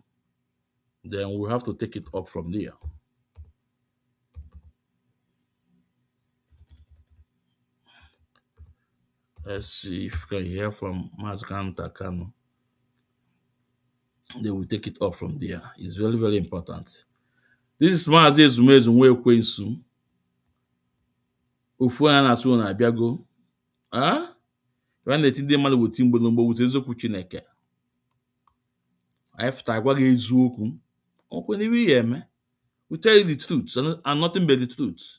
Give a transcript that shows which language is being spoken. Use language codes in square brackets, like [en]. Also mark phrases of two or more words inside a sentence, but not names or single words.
[en] Then we'll have to take it up from there. Let's see if we can hear from Mazi Kanu Takano. They will take it up from there. It's very, very important. This is Mazi Ezumezu Nwekwensu. [ig] Ofu anya na-asụ na abịago. Ah? When na-eti ndị mmadụ bụ timbolombo wute eziokwu Chineke. Anyị fụtara gwa gị eziokwu. Okwe n'iwe ihe eme. [en] We tell you the truth and nothing but the truth.